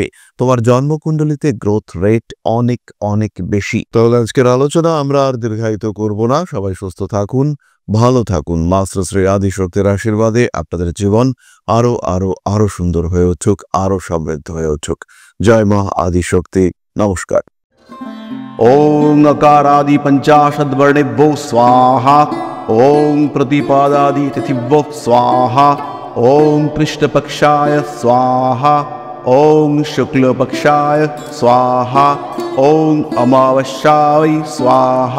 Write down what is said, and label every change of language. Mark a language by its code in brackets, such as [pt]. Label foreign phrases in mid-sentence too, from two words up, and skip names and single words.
[bn] তোমার জন্মকুণ্ডলিতে [en] growth rate [bn] অনেক অনেক বেশি। তাহলে আজকের আলোচনা আমরা আর দীর্ঘায়িত করব না। সবাই সুস্থ থাকুন, ভালো থাকুন। মাস্টার শ্রী আদিশক্তির আশীর্বাদে আপনাদের জীবন আরো আরো আরো সুন্দর হয়ে উঠুক, আরো সমৃদ্ধ হয়ে উঠুক। জয় মা আদিশক্তি। নমস্কার। [sa] ओम नकारादि पंचाशद्वर्णेभ्यो स्वाहा। ओम प्रतिपादादि तिथिभ्यो स्वाहा। ओम कृष्णपक्षाय स्वाहा। ओम शुक्लपक्षाय स्वाहा। ओम अमावस्याय स्वाहा।